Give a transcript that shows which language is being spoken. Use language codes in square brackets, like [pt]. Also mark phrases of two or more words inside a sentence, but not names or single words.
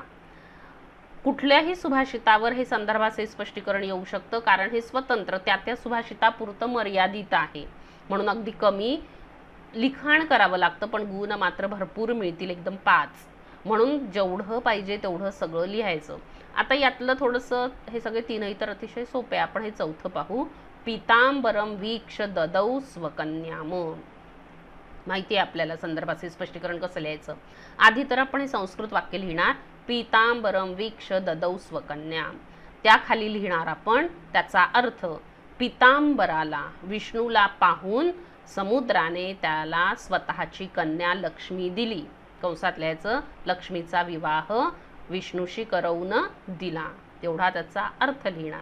[mr] कुठल्याही सुभाषितावर हे संदर्भासहित स्पष्टीकरण येऊ शकतं, कारण हे स्वतंत्र त्या त्या सुभाषितापुरतं मर्यादित आहे, म्हणून अगदी कमी लिखाण करावं लागतं, पण गुण मात्र भरपूर मिळतील, एकदम 5. म्हणून जेवढं पाहिजे तेवढं सगळं लिहायचं. आता यातलं थोडंसं, हे सगळे तीनही तर अतिशय सोपे, आपण हे चौथं पाहू. [sa] पीतांबरम वीक्ष ददौ स्वकन्याम. [mr] माहिती आहे आपल्याला संदर्भाचे स्पष्टीकरण कसं लिहायचं. आधी तर आपण हे संस्कृत वाक्य लिहिणार, [sa] पीतांबरम वीक्ष ददौ स्वकन्याम. [mr] त्याखाली लिहिणार आपण त्याचा अर्थ. पीतांबराला विष्णूला पाहून समुद्राने त्याला स्वतःची कन्या लक्ष्मी दिली. कंसात लिहायचं, लक्ष्मीचा विवाह विष्णूशी करवून दिला, तेवढा त्याचा अर्थ लिहिणार.